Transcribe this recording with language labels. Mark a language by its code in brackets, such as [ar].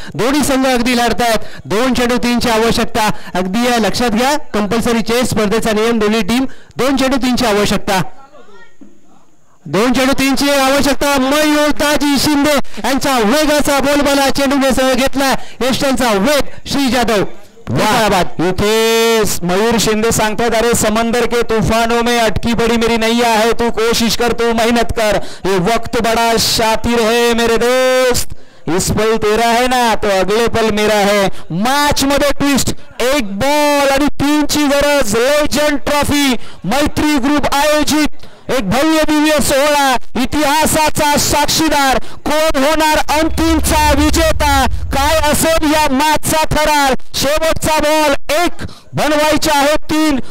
[mr] दोन्ही संघ अगदी लढतायत. 2 चेंडू 3 ची आवश्यकता. अगदी लक्षात घ्या कंपल्सरी चेस स्पर्धेचा नियम. दोन्ही टीम 2 चेंडू 3 ची आवश्यकता. 2 चेंडू 3 ची आवश्यकता. मयूरदाजी शिंदे यांचा वेगाचा बोलबाला चेंडूने सह घेतला. यष्टांचा वेग. श्री जाधव. इथे मयूर शिंदे सांगतात, [hi] अरे समंदर के तूफानों में अटकी पड़ी मेरी नैया है, तू कोशिश कर, तू मेहनत कर, ये वक्त बड़ा शातिर है मेरे दोस्त, इस पल तेरा है ना तो अगले पल मेरा है. [mr] मॅच मध्ये ट्विस्ट. 1 बॉल आणि 3 ची गरज. लेजंड ट्रॉफी मैत्री ग्रुप आयोजित एक भव्य दिव्य सोहळा, इतिहासाचा साक्षीदार. कोण होणार अंतिमचा विजेता, काय असेल या मॅचचा ठराव. शेवटचा बॉल 1 बनवायचे आहेत 3.